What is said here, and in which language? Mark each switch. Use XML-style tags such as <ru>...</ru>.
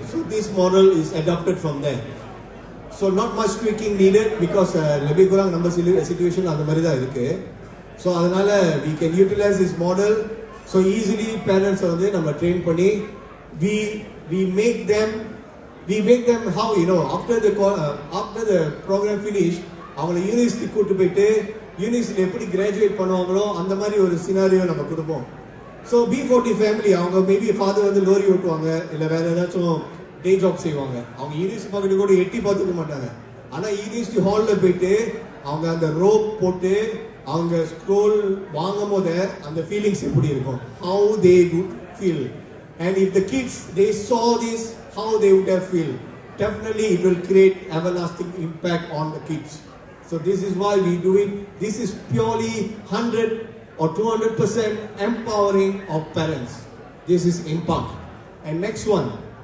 <en>So this model is adopted from there. So not much tweaking needed because</en> <ms>lebih kurang</ms> <en>number situation</en> <ta>அந்த மாதிரி தான் இருக்கு.</ta> <en>So அதனால we can utilize this model. So easily parents</en> <ta>வந்து நம்ம train பண்ணி</ta> <en>we make them how, after the program finish,</en> <ta>அவங்களை university கூட்டு போயிட்டு யூனிவர்சிட்டியில் எப்படி கிராஜுவேட் பண்ணுவாங்களோ அந்த மாதிரி ஒரு சினாரியோ நம்ம கொடுப்போம். ஸோ B40 ஃபேமிலி, அவங்க மேபி ஃபாதர் வந்து லோரி ஓட்டுவாங்க, இல்லை வேற ஏதாச்சும் டே ஜாப் செய்வாங்க. அவங்க யூனிவர்சிட்டி பக்கத்து கூட எட்டி பார்த்துக்க மாட்டாங்க. ஆனால் யூனிவர்சிட்டி ஹாலில் போயிட்டு அவங்க அந்த ரோப் போட்டு அவங்க ஸ்க்ரோல் வாங்கும் போது அந்த ஃபீலிங்ஸ் எப்படி இருக்கும், how they</ta> <en>would feel. And if the kids they saw this, how they would have feel. definitely it will create everlasting impact on the kids. So this is why we do it. This is purely 100 or 200% empowering of parents. This is impact. And next one.</en>